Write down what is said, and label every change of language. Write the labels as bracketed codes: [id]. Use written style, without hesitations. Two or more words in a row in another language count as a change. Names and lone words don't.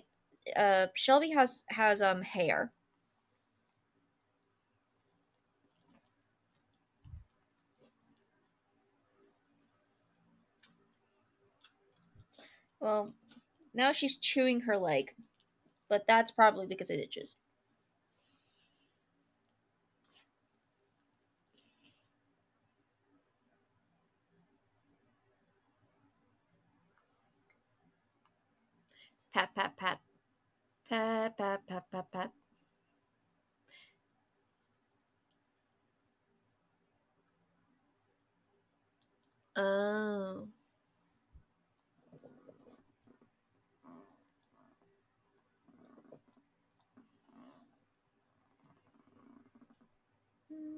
[en] Shelby has hair. Well, now she's chewing her leg, but that's probably because it itches. Pat pat pat pat pat pat pat pat. Oh. Hmm.